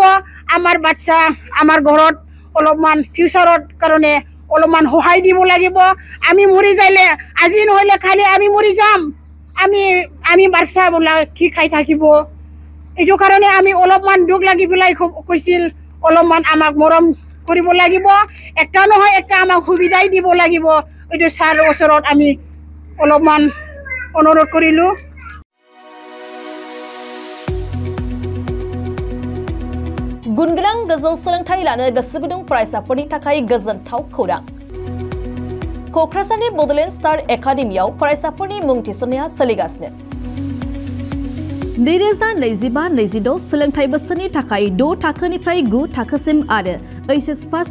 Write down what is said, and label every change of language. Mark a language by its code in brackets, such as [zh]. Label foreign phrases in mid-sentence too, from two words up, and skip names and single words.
[as] আমাৰ বাচ্চা আমাৰ ঘৰত অলপমান ফিউচাৰৰ কাৰণে অলপমান সহায় দিব লাগিব আমি মৰি যাইলে আজি নহ'লে খালি আমি মৰি যাম আমি বাচ্চাবিলাক কি খাই থাকিব এইটো কাৰণে আমি অলপমান দুখ লাগি পেলাই কৈছিল অলপমান আমাক মৰম কৰিব লাগিব একটা নহয় একটা আমাক সুবিধাই দিব লাগিব এইটো ছাৰৰ ওচৰত আমি অলপমান অনুৰোধ কৰিলোঁ [brx] गुनगोनां गोजौ सोलोंथाइ लानो गोसो गुदुं फरायसाफोरनि थाखाय गोजोनथाव खौरां क'क्राझारनि बड'लेण्ड स्टार एकाडेमियाव फरायसाफोरनि मुं थिसननाया सोलिगासिनो 2025-26 सोलोंथाइ बोसोरनि थाखाय 6 थाखोनिफ्राय 9 थाखोसिम आरो HS फार्स्ट